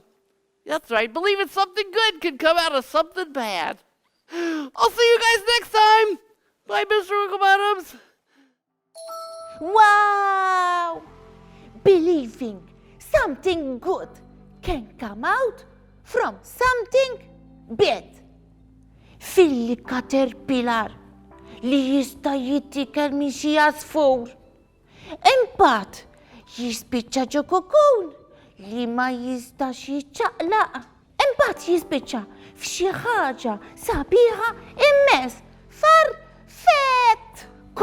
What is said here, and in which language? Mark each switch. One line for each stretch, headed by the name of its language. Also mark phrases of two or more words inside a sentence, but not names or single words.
English: That's right, believing something good can come out of something bad. I'll see you guys next time. Bye, Mr. Wigglebottoms. Wow! Believing something good can come out from something bad.
Maltese: Filli caterpillar li jista' jittikel minn xi għasfur. Imbagħad jispiċċa ġo kokun li ma jistax jiċċaqlaq. Imbagħad jispiċċa f'xi ħaġa sabiħa immens farfett.